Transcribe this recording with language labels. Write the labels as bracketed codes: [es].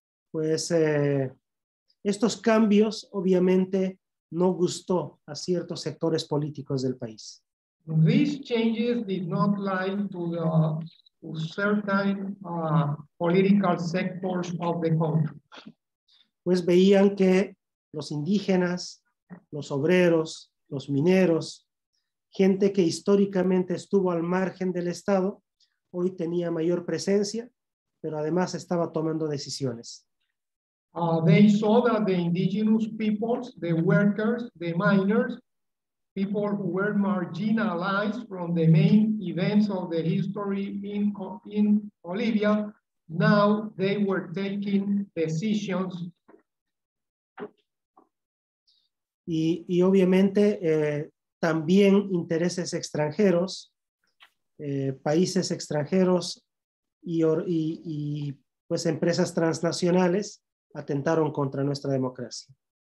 [es] Pues estos cambios obviamente no gustó a ciertos sectores políticos del país. [en] These changes did not lie to certain political sectors of the country. [es] Pues veían que los indígenas, los obreros, los mineros, gente que históricamente estuvo al margen del Estado, hoy tenía mayor presencia, pero además estaba tomando decisiones. [en] They saw that the indigenous peoples, the workers, the miners, people who were marginalized from the main events of the history in Bolivia, now they were taking decisions. [es] Y obviamente también intereses extranjeros, países extranjeros y pues empresas transnacionales atentaron contra nuestra democracia.